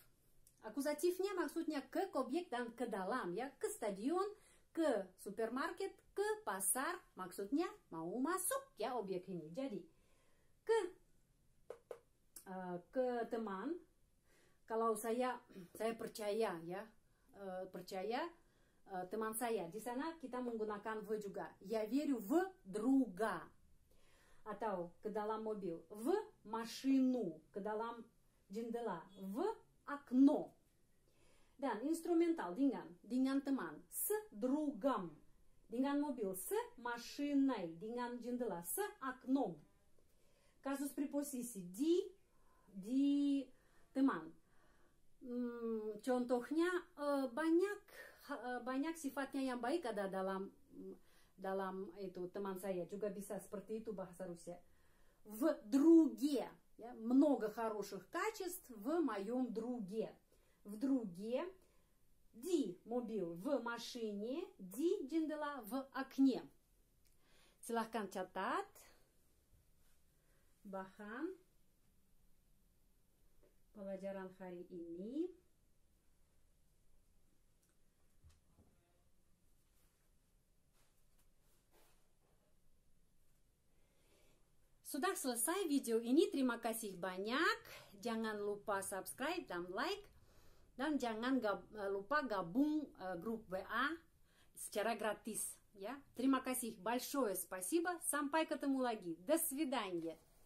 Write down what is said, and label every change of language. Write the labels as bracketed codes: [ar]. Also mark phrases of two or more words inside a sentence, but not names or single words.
[id] Akusatifnya maksudnya ke objek dan ke dalam, ya, ke stadion, ke supermarket, ke pasar, maksudnya mau masuk, ya, objek ini. Jadi ke teman, kalau saya percaya, ya, teman saya. Di sana kita menggunakan v juga. [ru] Я верю в друга. [id] Atau ke dalam mobil, [ru] в машину, [id] ke dalam jendela, [ru] в окно. [id] Dan instrumental dengan teman, [ru] с другом. [id] Dengan mobil, [ru] с машиной. [id] Dengan jendela, [ru] с окном. [id] Kasus preposisi di teman. Contohnya banyak sifatnya yang baik ada dalam itu teman saya. Juga bisa seperti itu bahasa Rusia. [ru] В друге, ya, много хороших качеств в моем друге. В друге, [id] di mobil, [ru] в машине, [id] di jendela, [ru] в окне. [id] Silahkan catat bahan pelajaran hari ini. Sudah selesai video ini. Terima kasih banyak. Jangan lupa subscribe dan like. Dan jangan lupa gabung grup WA secara gratis. Ya. Terima kasih. [ru] Большое спасибо. [id] Sampai ketemu lagi. [ru] До свидания.